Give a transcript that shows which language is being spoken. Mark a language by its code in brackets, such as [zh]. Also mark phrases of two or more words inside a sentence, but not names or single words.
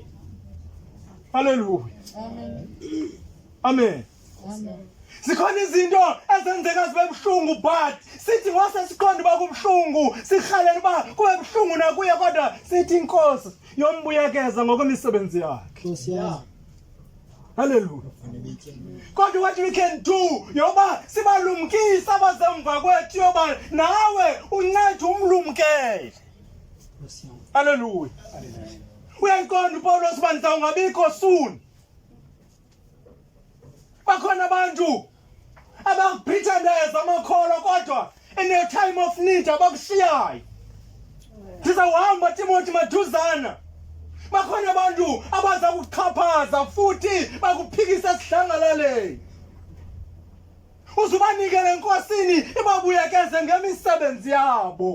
[en] Hallelujah. Amen. [xh] Zikhona izinto ezenzeka zibe buhlungu but sithi ngose siqonde uba kubuhlungu sihalela uba kube buhlungu nakuye kodwa sithi inkosi yombuyekeza ngokwemisebenzi yakhe. [en] Hallelujah. God, what we can do, [xh] yoba sibalumkisa abazemva kwethu yoba nawe uncede umlumkele. [en] Hallelujah. [xh] Uyayiqonda uPaulos bandla ungabikho soon. Bakhona abantu abapretendeza amakholwa kodwa [en] in a time of need [xh] abakushiyayo. Ndizawuhamba Timothy maduzana. Bakhona abantu abaza kuxhaphaza futhi bakuphikisa esidlangalaleni. Uzubanikele enkosini ibabuyekeze ngemisebenzi yabo.